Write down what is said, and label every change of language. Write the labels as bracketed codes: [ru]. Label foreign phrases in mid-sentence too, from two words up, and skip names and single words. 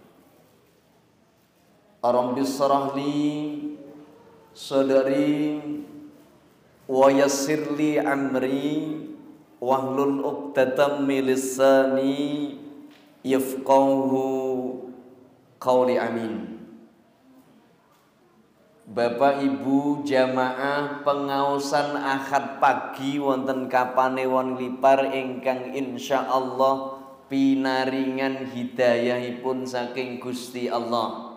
[ar] رب اشرح لي صدري ويسر لي أمري واحلل عقدة من لساني يفقهوا قولي. Amin. [jv] Bapak Ibu jamaah pengaosan Ahad pagi wonten Kapanewon Lipar ingkang insyaallah pinaringan hidayahipun saking Gusti Allah.